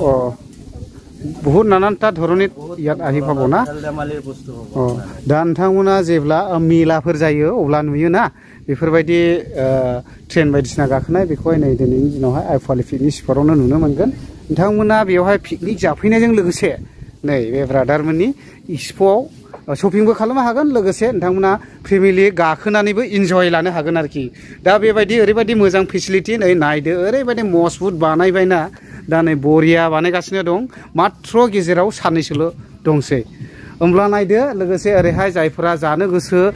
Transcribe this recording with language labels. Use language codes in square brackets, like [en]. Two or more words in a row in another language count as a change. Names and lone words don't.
[as] বহুত নানানটা ধৰণে ইয়াত আহি পাব না খেল ধেমালিৰ বস্তু হ'ব [brx] दा नोंथांमोना जेब्ला मेलाफोर जायो अब्ला नुयो ना बेफोरबायदि ट्रेन बायदिसिना गाखोनाय बेखौहाय नै दिनैनि दिनावहाय आइफवालि पिकनिक स्पटआवनो नुनो मोनगोन नोंथांमोना बेवहाय पिकनिक जाफैनायजों लोगोसे नै बे ब्रादारमोननि स्पटआव शपिंबो खालामनो हागोन लोगोसे नोंथांमोना फेमिलि गाखोनानैबो इन्जय लानो हागोन आरोखि दा बेबायदि ओरैबायदि मोजां फेसिलिटि नै नायदो ओरैबायदि मजबुत बानायबायना दा नै बरिया बानायगासिनो दं मात्र गेजेराव साननैसोल' दंसै होमब्ला नायदो लोगोसे ओरैहाय जायफोरा जानो गोसो